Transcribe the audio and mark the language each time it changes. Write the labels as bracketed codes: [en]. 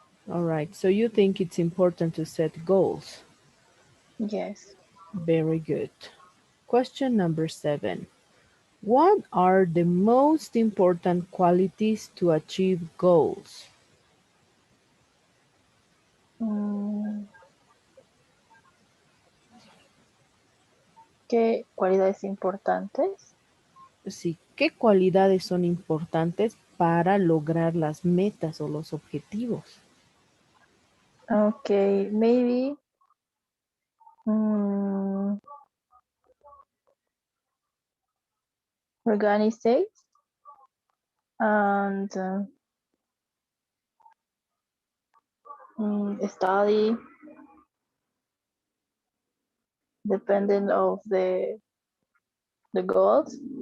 [en] All right, so you think it's important to set goals. Yes. Very good. Question number 7. What are the most important qualities to achieve goals? [es] Mm, ¿Qué cualidades importantes? Sí, ¿qué cualidades son importantes para lograr las metas o los objetivos? [en] Okay, maybe mm, organize and study depending of the goals.